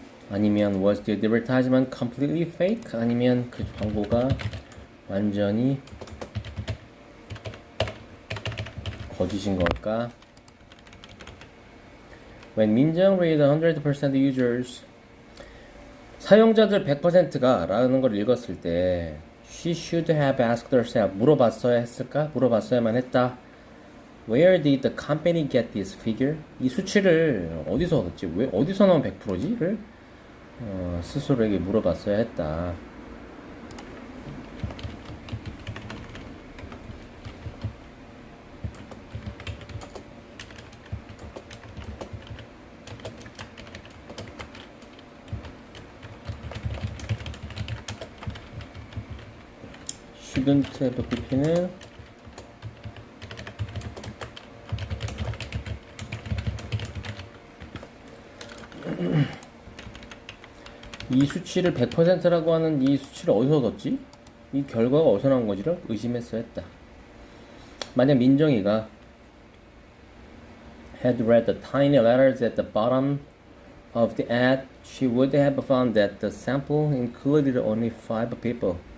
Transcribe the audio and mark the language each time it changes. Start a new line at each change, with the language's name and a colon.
Korean: 아니면
English: was the advertisement completely fake?
Korean: 아니면 그 광고가 완전히 거짓인 걸까?
English: When 민정 read 100% users
Korean: 사용자들 100%가 라는 걸 읽었을 때
English: she should have asked herself
Korean: 물어봤어야 했을까? 물어봤어야만 했다.
English: Where did the company get this figure?
Korean: 이 수치를 어디서 얻었지? 왜 어디서 나온 100%지?를 스스로에게 물어봤어야 했다.
English: shouldn't have pp는
Korean: 이 수치를 100%라고 하는 이 수치를 어디서 얻었지? 이 결과가 어디서 나온 거지를 의심했어 했다. 만약 민정이가
English: had read the tiny letters at the bottom of the ad, she would have found that the sample included only 5 people.